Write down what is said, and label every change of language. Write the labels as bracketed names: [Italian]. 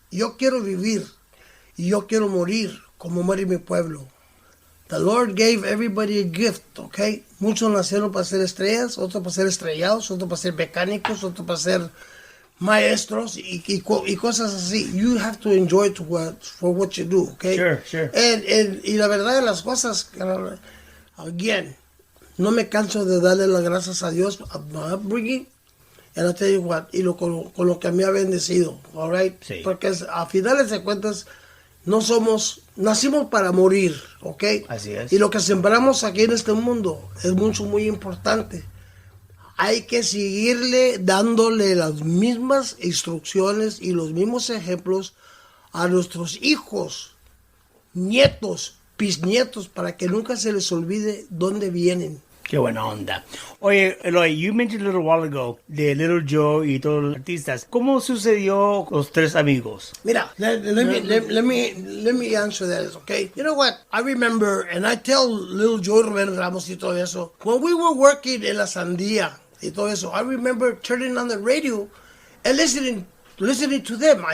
[Spanish] Yo quiero vivir y yo quiero morir como muere mi pueblo. [English] The Lord gave everybody a gift, okay? [Spanish] Muchos nacieron para ser estrellas, otros para ser estrellados, otros para ser mecánicos, otros para ser maestros y cosas así. [English] You have to enjoy for what you do, okay? Sure. [Spanish] Y la verdad de las cosas, [English] again, [Spanish] no me canso de darle las gracias a Dios a [English] my upbringing, and I'll tell you what, [Spanish] con lo que me ha bendecido, [English] all right? [Spanish] Sí. Porque a finales de cuentas, nacimos para morir, ¿ok? Así es. Y lo que sembramos aquí en este mundo es muy importante. Hay que seguirle dándole las mismas instrucciones y los mismos ejemplos a nuestros hijos, nietos, bisnietos, para que nunca se les olvide dónde vienen. Qué buena onda. Oye, Eloy, [English] you mentioned a little while ago [Spanish] de Little Joe y todos los artistas. ¿Cómo sucedió los tres amigos? Mira, [English] let me answer that, okay? You know what? I remember, and I tell Little Joe Roberto Ramos [Spanish] y todo eso, [English] when we were working [Spanish] en La Sandía y todo eso, [English] I remember turning on the radio and listening to them.